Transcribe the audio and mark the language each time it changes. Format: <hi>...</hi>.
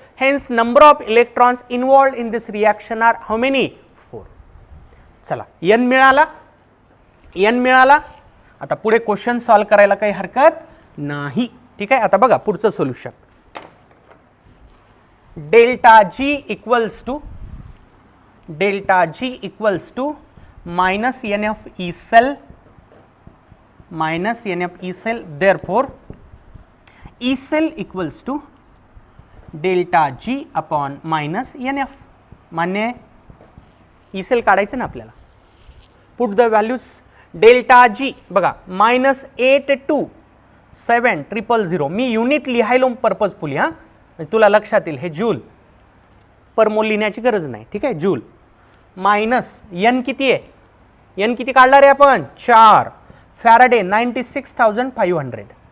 <en>Hence number of electrons involved in this reaction are how many? 4.</en> <mr>चला, n मिळाला. n मिळाला. आता पुढे क्वेश्चन सॉल्व करायला काही हरकत नाही. ठीक आहे. आता बघा पुढचं solution.</mr> <en>ΔG equals to delta G equals to minus N F E cell minus NF E cell, therefore E cell equals to delta G upon minus NF.</en> <mr>मान्य आहे? E cell काढायचं ना आपल्याला.</mr> <en>Put the values. Delta G बघा -827000.</en> <mr>मी unit लिहायलो purposefully हा, तुला लक्षात येईल हे जूल पर मोल लिहिण्याची गरज नाही. ठीक आहे, जूल मायनस एन किती आहे, एन किती काढला रे आपण 4 फॅराडे 96,500.</mr>